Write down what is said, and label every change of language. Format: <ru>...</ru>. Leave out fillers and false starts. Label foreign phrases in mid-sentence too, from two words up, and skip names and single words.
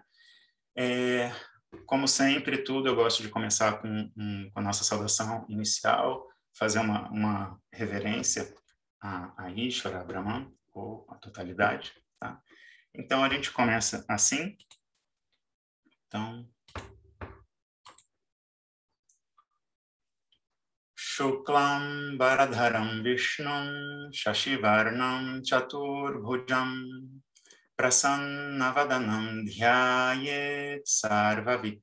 <pt>Como sempre, tudo eu gosto de começar com a nossa saudação inicial, fazer uma reverência a Ishvara, a Brahman, ou a totalidade, tá? Então, a gente começa assim. Então,</pt> <sa>शुक्लम् बरधरम् विष्णुम् शशिवर्णम् चतुर्भुजम् प्रसन्नवदनम् ध्यायेत् सर्व</sa>